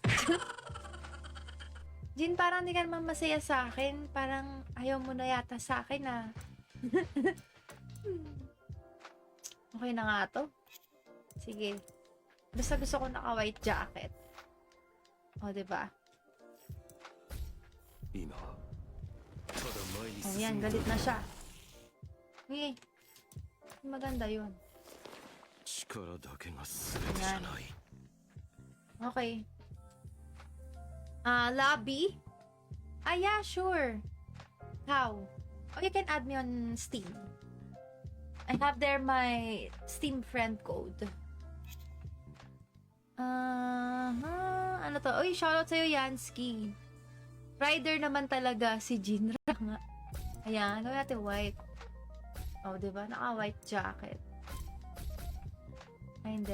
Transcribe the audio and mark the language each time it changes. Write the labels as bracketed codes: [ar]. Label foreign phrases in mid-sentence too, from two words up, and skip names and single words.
[tl] Jin, parang di ka naman masaya sa akin. Parang ayaw mo na yata sa akin, ah. Okay na nga to. Sige. Basta gusto ko naka- [en] white jacket. [tl] O, diba? [ja] 今ただ前に [tl] O, [ja] 進 [tl] yan. [ja] んで [tl] Galit na siya. Okay. Maganda yun. [ja] 力だけが全てじゃない [en] Okay. Lobby? Yeah, sure. How? Oh, you can add me on Steam. I have there my Steam friend code. [tl] Ano to? Uy, shoutout sa'yo, Yansky. Rider naman talaga si Jinra nga. Ayan, gawin natin white. Oh, diba? Naka- [en] white jacket. [tl] Ay, hindi.